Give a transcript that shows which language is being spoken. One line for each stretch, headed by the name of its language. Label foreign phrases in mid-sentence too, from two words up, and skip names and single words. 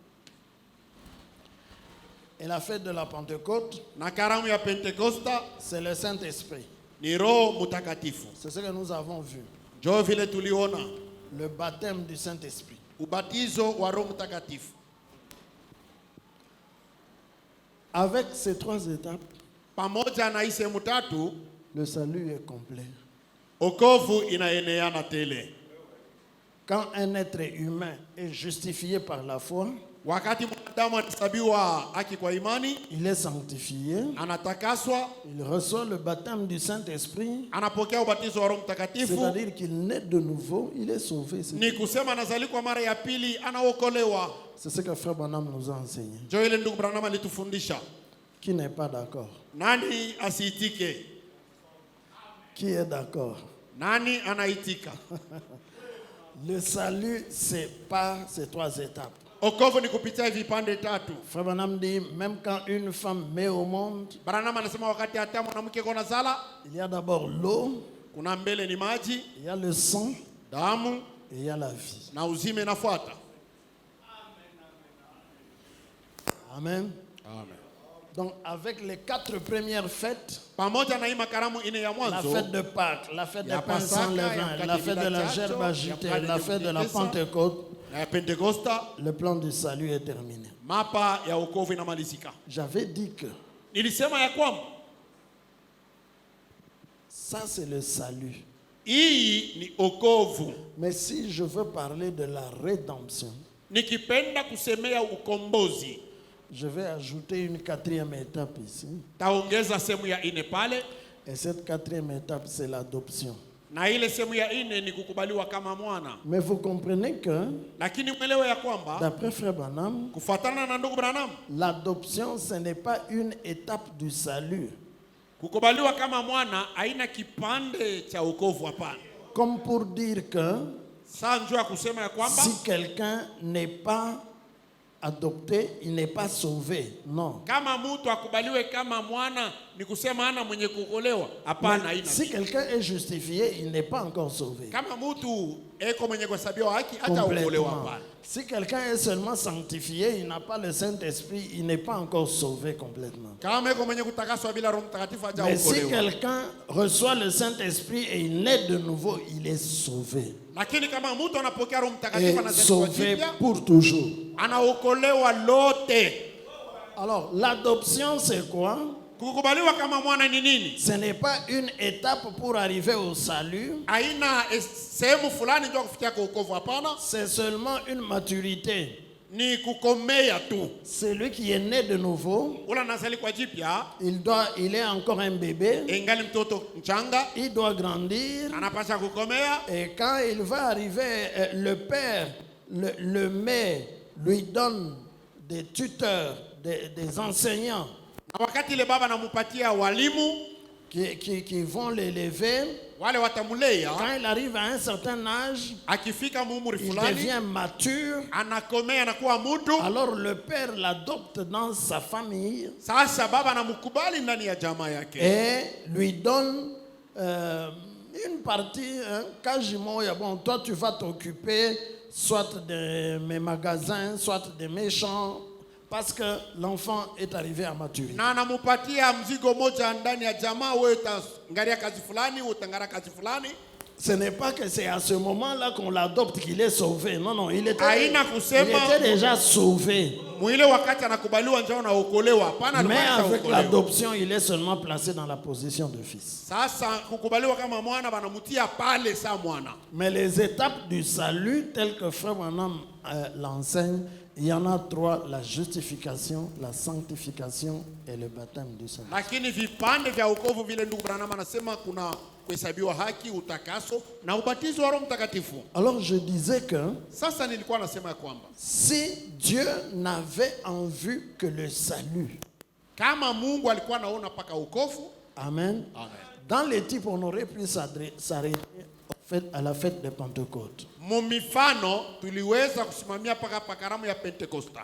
French: Et la fête de la Pentecôte,
Swahili: Na karamu ya Pentekosta
French: c'est le Saint-Esprit.
Swahili: ni Roho Mutakatifu.
French: C'est ce que nous avons vu.
Swahili: Jo vile tuliona
French: Le baptême du Saint-Esprit.
Swahili: ubatizo wa Roho Mutakatifu.
French: Avec ces trois étapes,
Swahili: Pamoja na hii sehemu tatu,
French: le salut est complet.
Swahili: okovu inaeneana tele.
French: Quand un être humain est justifié par la foi,
Swahili: Wakati mwanadamu anahesabiwa haki kwa imani,
French: il est sanctifié,
Swahili: anatakaswa,
French: il reçoit le baptême du Saint-Esprit,
Swahili: anapokea ubatizo wa Roho Mtakatifu,
French: c'est-à-dire qu'il naît de nouveau, il est sauvé.
Swahili: ni kusema anazalikwa mara ya pili, anaokolewa.
French: C'est ce que Frère Branham nous a enseigné.
Swahili: Jo ile ndugu Branham alitufundisha.
French: Qui n'est pas d'accord?
Swahili: Nani asiitike?
French: Qui est d'accord?
Swahili: Nani anaitika?
French: Le salut, c'est pas ces trois étapes.
Swahili: Okovu ni kupitia vipande tatu.
French: Frère Branham dit, même quand une femme met au monde,
Swahili: Branham anasema wakati hata mwanamke kona zala,
French: il y a d'abord l'eau,
Swahili: kuna mbele ni maji,
French: il y a le sang
Swahili: damu
French: et il y a la vie.
Swahili: na uzime inafuata.
French: Amen.
Swahili: Amen.
French: Donc avec les 4 premières fêtes,
Swahili: Pamoja na hii makaramu ine ya
French: la
Swahili: mwanzo,
French: fête de Pâques, la fête des
Swahili: Ya
French: pains sans
Swahili: Pasaka,
French: levain,
Swahili: ya
French: la fête de la
Swahili: Mkate
French: gerbe
Swahili: Bilachacho,
French: agitée,
Swahili: ya
French: la fête de la
Swahili: Mkate
French: Pentecôte,
Swahili: na ya Pentekosta,
French: le plan du salut est terminé.
Swahili: mapa ya okovu inamalizika.
French: J'avais dit que
Swahili: Nilisema ya kwamba
French: ça c'est le salut.
Swahili: hii ni okovu.
French: Mais si je veux parler de la rédemption,
Swahili: Nikipenda kusemea ukombozi,
French: je vais ajouter une 4e étape ici.
Swahili: taongeza sehemu ya ine pale,
French: Et cette 4e étape, c'est l'adoption.
Swahili: na ile sehemu ya ine ni kukubaliwa kama mwana.
French: Mais vous comprenez que,
Swahili: Lakini mwelewe ya kwamba
French: d'après Frère Branham,
Swahili: kufuatana na ndugu Branham,
French: l'adoption, ce n'est pas une étape du salut.
Swahili: kukubaliwa kama mwana haina kipande cha wokovu, hapana.
French: Comme pour dire que
Swahili: Saa njoo ya kusema ya kwamba
French: si quelqu'un n'est pas adopté, il n'est pas sauvé. Non.
Swahili: kama mtu akubaliwe kama mwana ni kusema ana mwenye kuokolewa, hapana, haina.
French: Si quelqu'un est justifié, il n'est pas encore sauvé.
Swahili: Kama mtu eko mwenye kuhesabiwa haki hata uokolewa,
French: Complètement.
Swahili: hapana.
French: Si quelqu'un est seulement sanctifié, il n'a pas le Saint-Esprit, il n'est pas encore sauvé complètement.
Swahili: Kama eko mwenye kutakaswa bila Roho Mtakatifu haja
French: Mais si
Swahili: uokolewa.
French: quelqu'un reçoit le Saint-Esprit et il naît de nouveau, il est sauvé.
Swahili: Lakini kama mtu anapokea Roho
French: Et
Swahili: Mtakatifu anazaliwa
French: sauvé
Swahili: jipya,
French: pour toujours.
Swahili: anaokolewa lote.
French: Alors, l'adoption, c'est quoi?
Swahili: Kukubaliwa kama mwana ni nini?
French: Ce n'est pas une étape pour arriver au salut,
Swahili: Haina sehemu fulani ndio kufikia kwa wokovu, hapana.
French: c'est seulement une maturité.
Swahili: Ni kukomea tu.
French: Celui qui est né de nouveau,
Swahili: Ula anazaliwa jipya,
French: il est encore un bébé,
Swahili: ingali mtoto mchanga,
French: il doit grandir,
Swahili: anapasha kukomea.
French: et quand il va arriver, le père le met, lui donne des tuteurs, des enseignants
Swahili: Na wakati ile baba anamupatia walimu
French: qui vont l'élever.
Swahili: wale watamulea,
French: Quand il arrive à un certain âge,
Swahili: akifika muumri
French: il
Swahili: fulani
French: devient mature.
Swahili: anakomea, anakuwa mtu.
French: Alors le père l'adopte dans sa famille
Swahili: Sasa baba anamkubali ndani ya jamaa yake
French: et lui donne une partie, quasiment, bon, toi tu vas t'occuper soit de mes magasins, soit de mes champs, parce que l'enfant est arrivé à maturité.
Swahili: na anamupatia mzigo moja ndani ya jamaa. Wewe utangalia kazi fulani, wewe utangara kazi fulani.
French: Ce n'est pas que c'est à ce moment-là qu'on l'adopte qu'il est sauvé. Non, non, il était
Swahili: Haina kusema
French: déjà sauvé.
Swahili: mwile wakati anakubaliwa njoo anaokolewa, hapana.
French: Mais
Swahili: alikuwa
French: avec
Swahili: anaokolewa.
French: l'adoption, il est seulement placé dans la position de fils.
Swahili: Sasa kukubaliwa kama mwana banamutia pale sa mwana.
French: Mais les étapes du salut, telles que Frère Branham l'enseigne, il y en a 3, la justification, la sanctification et le baptême du Saint-Esprit.
Swahili: Lakini vipande vya wokovu vile ndugu Branham anasema kuna kuhesabiwa haki, utakaso na ubatizo wa Roho Mtakatifu.
French: Alors je disais que
Swahili: Sasa nilikuwa nasema ya kwamba
French: si Dieu n'avait en vue que le salut,
Swahili: kama Mungu alikuwa anaona paka wokovu,
French: amen,
Swahili: amen,
French: dans les types on aurait pu s'arrêter à la fête de Pentecôte.
Swahili: mumifano tuliweza kusimamia paka karamu ya Pentekosta.